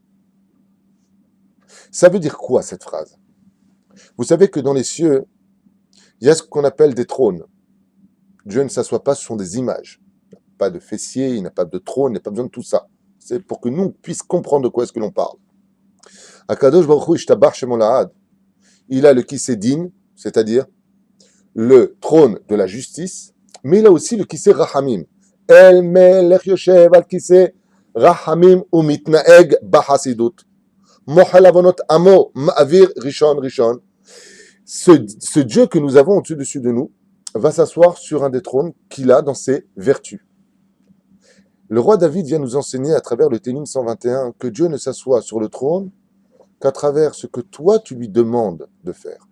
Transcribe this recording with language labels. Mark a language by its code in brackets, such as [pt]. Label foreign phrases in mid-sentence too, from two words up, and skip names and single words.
[fr] Ça veut dire quoi cette phrase? Vous savez que dans les cieux, il y a ce qu'on appelle des trônes. Dieu ne s'assoit pas, ce sont des images. Il n'a pas de fessier, il n'a pas de trône, il n'a pas besoin de tout ça. C'est pour que nous puissions comprendre de quoi est-ce que l'on parle. [he] הקדוש ברוך הוא ישתבח שמו לעד. [fr] Il a le Kisédine, c'est-à-dire le trône de la justice, mais il a aussi le [he] כסא רחמים. אל מלך יושב על כסא רחמים ומתנהג בחסידות. מוחל עונות עמו מעביר ראשון ראשון. [fr] Ce Dieu que nous avons au-dessus de nous va s'asseoir sur un des trônes qu'il a dans ses vertus. Le roi David vient nous enseigner à travers le Télim 121 que Dieu ne s'assoit sur le trône qu'à travers ce que toi tu lui demandes de faire.